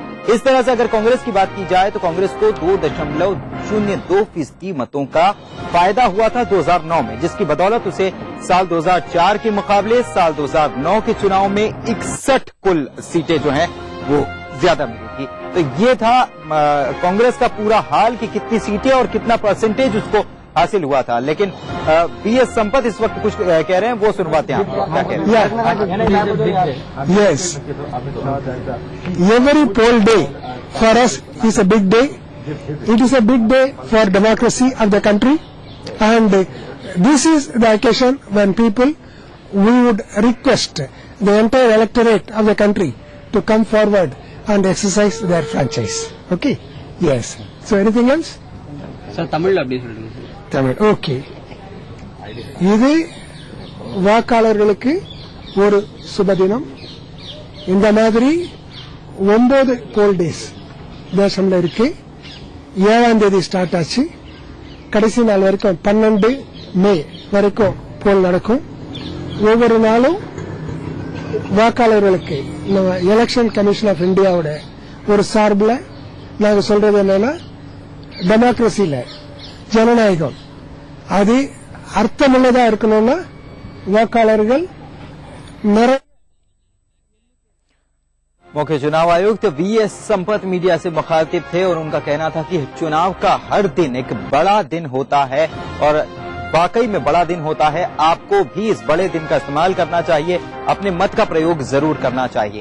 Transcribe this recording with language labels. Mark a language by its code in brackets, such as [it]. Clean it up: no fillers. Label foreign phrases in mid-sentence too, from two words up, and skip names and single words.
[hi] इस तरह से अगर कांग्रेस की बात की जाए तो कांग्रेस को 2.02% मतों का फायदा हुआ था 2009 में, जिसकी बदौलत उसे साल 2004 के मुकाबले साल 2009 के चुनाव में 61 कुल सीटें जो हैं वो ज्यादा मिली थी। तो ये था कांग्रेस का पूरा हाल कि कितनी सीटें और कितना परसेंटेज उसको हासिल हुआ था। लेकिन बीएस संपत इस वक्त कुछ कह रहे हैं, वो सुनवाते हैं आपको। क्या कह रहे हैं? [en] Yes, every poll day for us is a big day. It is a big day for democracy of the country, and this is the occasion when we would request the entire electorate of the country to come forward and exercise their franchise. Okay? Yes. So anything else? Sir, [ta] Tamil அப்படி சொல்லுங்க. Tamil. Okay. இது வாக்காளர்களுக்கு ஒரு சுபதினம். இந்த மாதிரி 9 [en] poll days [ta] தேசம்ல இருக்கு. 7ஆம் தேதி ஸ்டார்ட் ஆச்சு. கடைசி நாள் வரைக்கும் 12 மே வரைக்கும் போல் நடக்கும். ஒவ்வொரு நாளும் வாக்காளர்களுக்கு எலெக்ஷன் கமிஷன் ஆஃப் இந்தியாவோட ஒரு சார்பில் நாங்க சொல்றது என்னன்னா, டெமோக்ரஸில ஜனநாயகம் அது அர்த்தமுள்ளதா இருக்கணும்னா வாக்காளர்கள் [hi] मुख्य चुनाव आयुक्त वीएस संपत मीडिया से मुखातिब थे और उनका कहना था कि चुनाव का हर दिन एक बड़ा दिन होता है और वाकई में बड़ा दिन होता है। आपको भी इस बड़े दिन का इस्तेमाल करना चाहिए, अपने मत का प्रयोग जरूर करना चाहिए।